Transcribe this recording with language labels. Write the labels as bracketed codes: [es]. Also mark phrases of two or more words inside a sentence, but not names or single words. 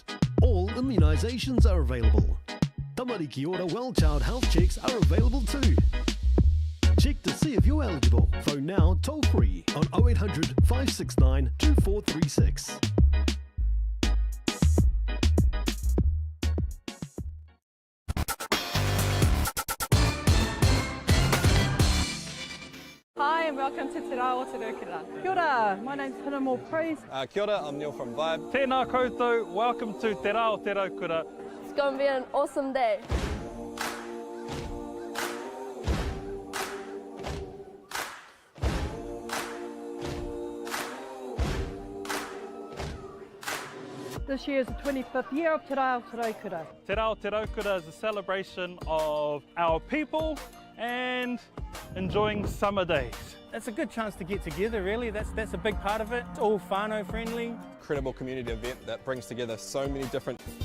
[en] All immunisations are available. [mi] Tamariki ora [en] well-child health checks are available too. Check to see if you're eligible. Phone now toll free on 0800 569 2436. Hi and welcome to Te Rā o Te Rūkura. [mi] Kia ora, [en] my name's Hannah Praise. [mi] Kia ora, [en] I'm Neil from Vibe. [mi] Tēnā koutou, [en] welcome to Te Rā o Te Rūkura. It's going to be an awesome day. This year is the 25th year of Te Rā o Te Rūkura. Te Rā o Te Rūkura is a celebration of our people and enjoying summer days. It's a good chance to get together, really. That's a big part of it. It's all whānau friendly. Incredible community event that brings together so many different